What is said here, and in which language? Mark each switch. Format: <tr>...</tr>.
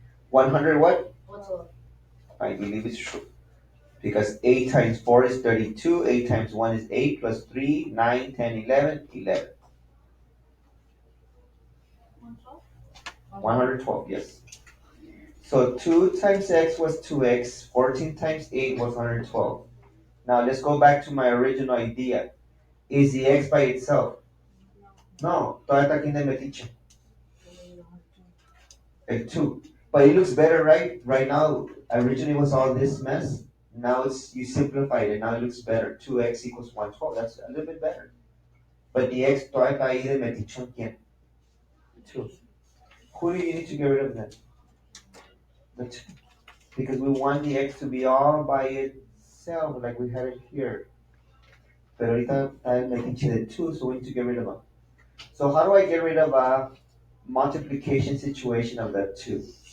<en>100 what? I believe it's true. Because 8 times 4 is 32, 8 times 1 is 8, plus 3, 9, 10, 11, 11. 112, yes. So 2 times x was 2x, 14 times 8 was 112. Now let's go back to my original idea. Is the x by itself?</en> <es>No, todavía está aquí en el metiche.</es> <en>El 2. But it looks better, right? Right now, originally was all this mess. Now you simplified it. Now it looks better. 2x equals 112. That's a little bit better. But the x</en> <es>todavía ahí de metichón, ¿quién?</es> <en>2. Who do you need to get rid of then? The 2. Because we want the x to be all by itself, like we had it here.</en> <es>Pero ahorita está</es> <en>making the 2, so we need to get rid of them. So how do I get rid of a multiplication situation of that 2?</en>